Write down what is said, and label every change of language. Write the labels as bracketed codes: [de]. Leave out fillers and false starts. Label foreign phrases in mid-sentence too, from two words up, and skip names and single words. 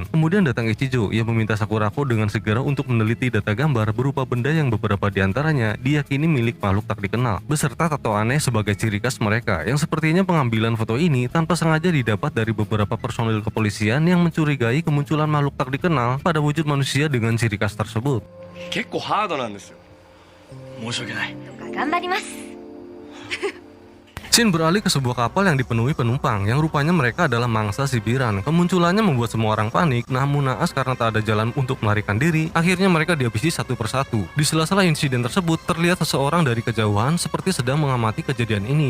[id] Kemudian datang Ichijo, ia meminta Sakurako dengan segera untuk meneliti data gambar berupa benda yang beberapa diantaranya diyakini milik makhluk tak dikenal, beserta tato aneh sebagai ciri khas mereka, yang sepertinya pengambilan foto ini tanpa sengaja didapat dari beberapa personil kepolisian yang mencurigai kemunculan makhluk tak dikenal pada wujud manusia dengan ciri khas tersebut. [ja] 結構ハードなんですよ。申し訳ない。頑張ります。 [id] Shin beralih ke sebuah kapal yang dipenuhi penumpang yang rupanya mereka adalah mangsa si Biran. Kemunculannya membuat semua orang panik, namun naas karena tak ada jalan untuk melarikan diri, akhirnya mereka dihabisi satu persatu. Di sela-sela insiden tersebut, terlihat seseorang dari kejauhan seperti sedang mengamati kejadian ini.